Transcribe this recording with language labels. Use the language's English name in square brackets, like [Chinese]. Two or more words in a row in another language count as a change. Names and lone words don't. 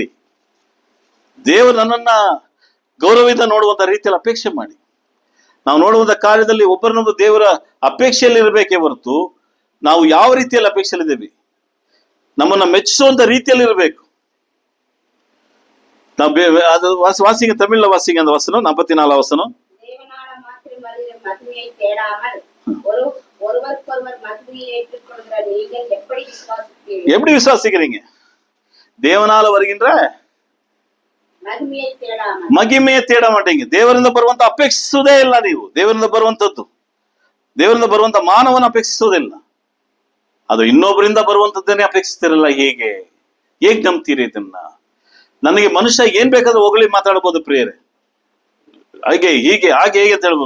[Kannada] ದೇವರು ನನ್ನನ್ನ ಗೌರವದಿಂದ ನೋಡುವಂತ ರೀತಿಯಲ್ಲಿ ಅಪೇಕ್ಷೆ ಮಾಡಿ. ನಾವು ನೋಡುವಂತ ಕಾರ್ಯದಲ್ಲಿ ಒಬ್ಬರನ್ನೊಬ್ಬರು ದೇವರ ಅಪೇಕ್ಷೆಯಲ್ಲಿ ಇರಬೇಕೇ ಹೊರತು ನಾವು ಯಾವ ರೀತಿಯಲ್ಲಿ ಅಪೇಕ್ಷೆಯಲ್ಲಿದ್ದೇವೆ, ನಮ್ಮನ್ನ ಮೆಚ್ಚಿಸುವಂತ ರೀತಿಯಲ್ಲಿ ಇರಬೇಕು. ನಾವು ಅದು [Tamil] வாசிங்க தமிழ்ல வாசிங்க அந்த வசனம் 44 வசனம். தேவனான மாத்திரம் மகிமையை தேடாமல் ஒருவருக்கொருவர் மகிமையை ஏற்றுக்கொள்கிற நீங்கள் எப்படி விசுவாசிக்கிறீர்கள்? எப்படி விசுவாசிக்கிறீங்க? தேவனால வருகின்ற மகிமைய தேட மாட்டீங்க. [Kannada] ದೇವರಿಂದ ಬರುವಂತ ಅಪೇಕ್ಷಿಸುವುದೇ ಇಲ್ಲ ನೀವು. ದೇವರಿಂದ ಬರುವಂತದ್ದು, ದೇವರಿಂದ ಬರುವಂತ ಮಾನವನ ಅಪೇಕ್ಷಿಸುವುದಿಲ್ಲ. ಅದು ಇನ್ನೊಬ್ಬರಿಂದ ಬರುವಂತದ್ದನ್ನೇ ಅಪೇಕ್ಷಿಸ್ತಿರಲ್ಲ. ಹೇಗೆ ನಂಬ್ತೀರಿ ಇದನ್ನ? ನನಗೆ ಮನುಷ್ಯ ಏನ್ ಬೇಕಾದ್ರೂ ಹೊಗಳಿ ಮಾತಾಡ್ಬೋದು ಪ್ರಿಯರೇ, ಹಾಗೆ ಹೀಗೆ ಹಾಗೆ ಹೇಗೆ ಅಂತ ಹೇಳ್ಬೋದು.